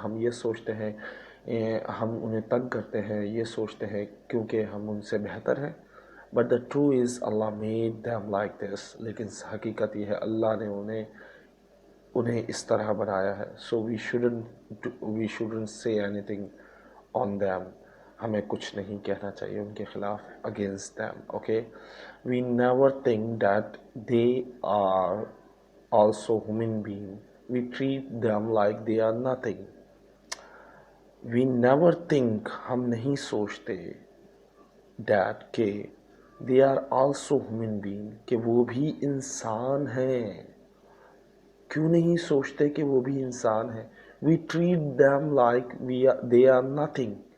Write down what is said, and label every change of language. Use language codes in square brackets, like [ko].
[ur] ہم یہ سوچتے ہیں، ہم انہیں تنگ کرتے ہیں، یہ سوچتے ہیں کیونکہ ہم ان سے بہتر ہیں. [en] But the true is Allah made them like this. [ur] لیکن حقیقت یہ ہے اللہ نے انہیں اس طرح بنایا ہے. [en] So we shouldn't say anything on them. [ur] ہمیں کچھ نہیں کہنا چاہیے ان کے خلاف، [en] Against them. Okay, we never think that they are also human being. We treat them like they are nothing. We never think, [ur] ہم نہیں سوچتے، [en] that کہ they are also human being, [ur] کہ وہ بھی انسان ہیں. کیوں نہیں سوچتے کہ وہ بھی انسان ہیں؟ [en] We treat them like they are nothing.